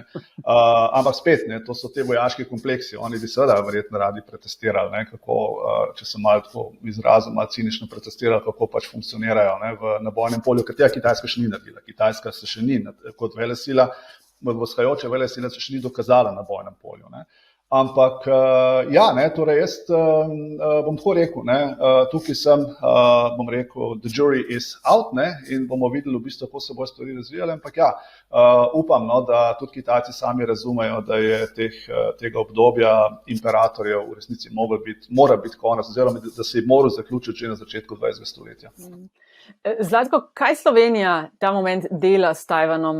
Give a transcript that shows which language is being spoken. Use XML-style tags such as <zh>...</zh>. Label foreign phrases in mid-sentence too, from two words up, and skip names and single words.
<sl>Ampak spet, ne, to so te vojaški kompleksi, oni bi seveda verjetno radi pretestirali, ne, kako, če sem malo tako izrazil, malo cinično pretestirali, kako pač funkcionirajo, ne, na bojnem polju, ker tega Kitajska še ni naredila. Kitajska se še ni kot velesila, vzhajajoča velesila se še ni dokazala na bojnem polju. Ne. Ampak ja, ne, torej jaz bom tako rekel, ne, tukaj sem, bom rekel,</sl> <en>the jury is out,</en> <sl>ne, in bomo videli v bistvu, kako se bo stvari razvijale, ampak ja, upam, no, da tudi Kitajci sami razumejo, da je tega obdobja imperatorjev v resnici mora biti konec, oziroma da se je moral zaključiti že na začetku 20. stoletja. Zlatko, kaj Slovenija ta moment dela s Tajvanom?</sl>